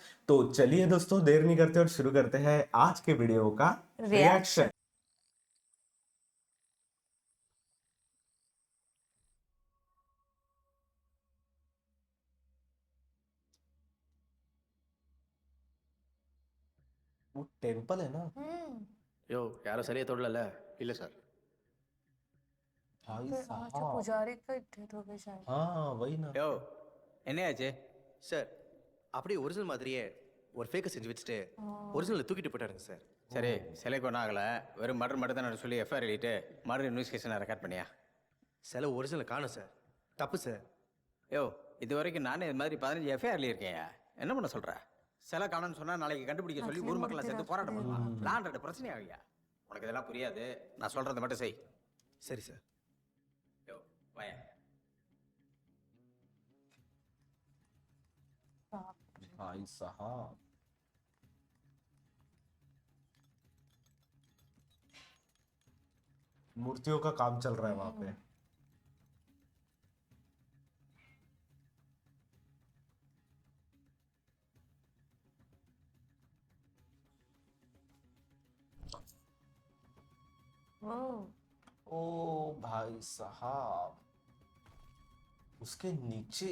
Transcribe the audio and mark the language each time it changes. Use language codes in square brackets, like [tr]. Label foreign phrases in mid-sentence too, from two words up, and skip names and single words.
[hi] तो चलिए दोस्तों, देर नहीं करते और शुरू करते हैं आज के वीडियो का रिएक्शन। वो टेम्पल है ना? [ta] யோ யாரும் சரியா தொடல இல்ல சார். [hi] भाई फिर आज साहब, पुजारी का डेथ हो गई शायद। हाँ वही ना। [ta] யோ என்னையாச்சு சார், அப்படியே ஒரிஜினல் மாதிரியே ஒரு ஃபேக்கை செஞ்சு வச்சுட்டு ஒரிஜினலை தூக்கிட்டு போயிட்டாருங்க சார். சரி சிலைக்கு ஒன்றும் ஆகலை வெறும் மர்டர் மட்டும் தான் சொல்லி எஃப்ஐஆர் எழுதிட்டு மர்டர் இன்வெஸ்டிகேஷனை ரெக்கார்ட் பண்ணியா சில ஒரிஜினலை காணும் சார். தப்பு சார். யோ இது வரைக்கும் நானே இது மாதிரி 15 எஃப்ஐஆர் எழுதியிருக்கேன். என்ன பண்ண சொல்ற சிலை காணும்னு சொன்னால் நாளைக்கு கண்டுபிடிக்க சொல்லி ஊர் மக்கள்லாம் சேர்ந்து போராட்டம் பண்ணுவான். லான்றது பிரச்சனை ஆகியா உனக்கு இதெல்லாம் புரியாது. நான் சொல்கிறத மட்டும் செய். சரி சார். யோ வாயா [hi] भाई साहब, मूर्तियों का काम चल रहा है वहां पे। ओ भाई साहब, उसके नीचे